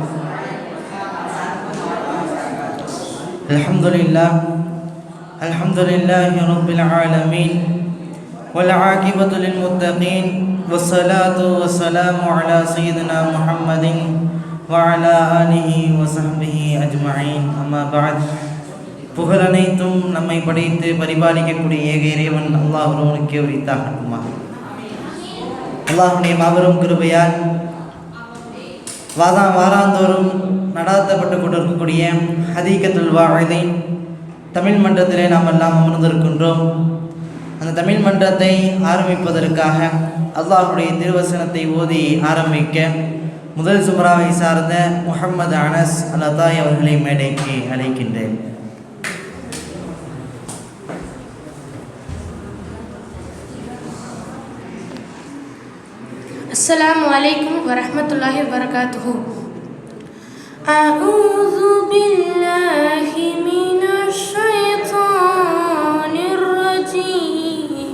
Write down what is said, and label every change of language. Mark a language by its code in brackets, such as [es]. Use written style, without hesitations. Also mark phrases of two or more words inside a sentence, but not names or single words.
[ar] الحمد لله رب العالمين والعاقبة للمتقين والصلاة والسلام على سيدنا محمد وعلى آله وصحبه أجمعين. أما بعد. [ta] புகழ் அனைத்தும் நம்மை படைத்து பரிபாலிக்கக்கூடிய ஏக இறைவன் அல்லாஹ் ஒருவனுக்கே உரித்தாகட்டுமா. அல்லாஹுடைய மாபெரும் கிருபையால் வாராந்தோறும் நடாத்தப்பட்டு கொண்டிருக்கக்கூடிய ஹதீகத்துல் வாஇதீன் தமிழ் மன்றத்திலே நாம் எல்லாம் அமர்ந்திருக்கின்றோம். அந்த தமிழ் மன்றத்தை ஆரம்பிப்பதற்காக அல்லாஹுடைய திருவசனத்தை ஓதி ஆரம்பிக்க முதல் சுமராவை சார்ந்த முஹம்மது அனஸ் அல்-அதாய் அவர்களை மேடைக்கு அழைக்கின்றேன். [ar] السلام عليكم ورحمة الله وبركاته. أعوذ بالله من الشيطان الرجيم.